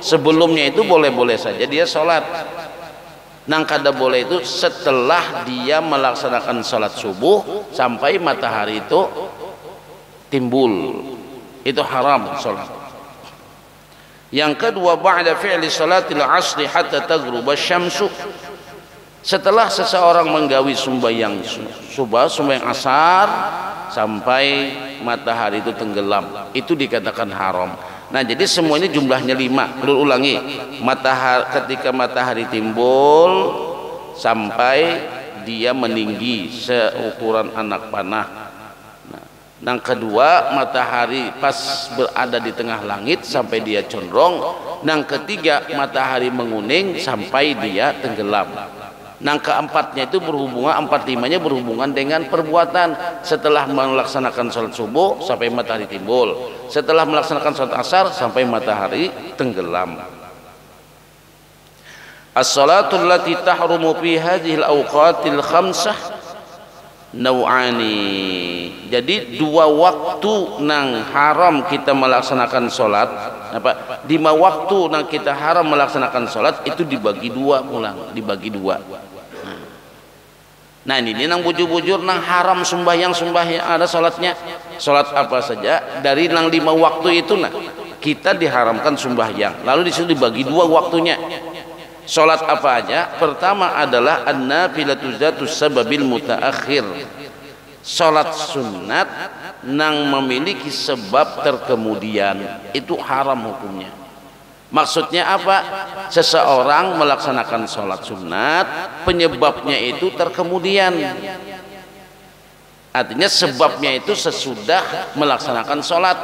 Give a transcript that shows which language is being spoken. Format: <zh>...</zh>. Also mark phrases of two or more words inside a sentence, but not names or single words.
<id>Sebelumnya itu boleh-boleh saja dia sholat. Nang kada boleh itu setelah dia melaksanakan salat subuh sampai matahari itu timbul, itu haram salat. Yang kedua,</id> <ar>بعد فعل صلاة العصر حتى تغرب الشمس,</ar> <id>setelah seseorang menggawi sembahyang subuh, sembahyang asar sampai matahari itu tenggelam, itu dikatakan haram. Nah, jadi semuanya jumlahnya 5. Perlu ulangi. Ketika matahari timbul sampai dia meninggi seukuran anak panah. Nah, yang kedua, matahari pas berada di tengah langit sampai dia condrong. Yang ketiga, matahari menguning sampai dia tenggelam. Nang keempatnya itu berhubungan, empat limanya berhubungan dengan perbuatan. Setelah melaksanakan sholat subuh sampai matahari timbul, setelah melaksanakan sholat asar sampai matahari tenggelam.</id> <ar>الصلاة التي تحرم في هذه الأوقات الخمسة نوعان.</ar> <id>Jadi dua waktu nang haram kita melaksanakan sholat, apa? 5 waktu nang kita haram melaksanakan sholat itu dibagi dua, ulang dibagi dua. Nah ini nang bujur-bujur nang haram sembahyang ada sholatnya, sholat apa saja dari nang 5 waktu itu, nah kita diharamkan sembahyang. Lalu disitu dibagi dua waktunya. Sholat apa aja? Pertama adalah</id> <ar>النافلة ذات السبب المتأخر.</ar> <id>Sholat sunat nang memiliki sebab terkemudian itu haram hukumnya. Maksudnya apa? Seseorang melaksanakan sholat sunat, penyebabnya itu terkemudian. Artinya sebabnya itu sesudah melaksanakan sholat.</id>